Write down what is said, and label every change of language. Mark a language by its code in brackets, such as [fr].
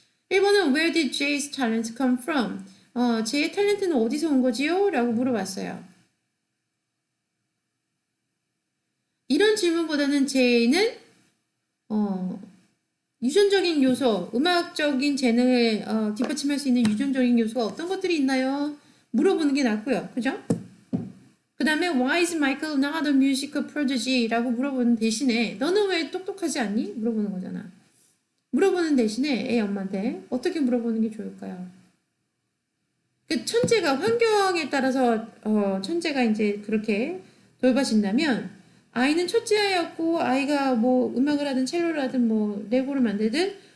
[ko] 1번은 [en] Where did Jay's talent come from? [ko] 제의 탤런트는 어디서 온 거지요? 라고 물어봤어요. 이런 질문보다는 제이는 유전적인 요소, 음악적인 재능을 뒷받침할 수 있는 유전적인 요소가 어떤 것들이 있나요? 물어보는 게 낫고요. 그죠? 그 다음에 [en] Why is Michael not a musical prodigy? [ko] 라고 물어보는 대신에 너는 왜 똑똑하지 않니? 물어보는 거잖아. 물어보는 대신에 애 엄마한테 어떻게 물어보는 게 좋을까요? 그 천재가 환경에 따라서 천재가 이제 그렇게 돌봐진다면 아이는 첫째 아이였고 아이가 뭐 음악을 하든 첼로를 하든 뭐 레고를 만들든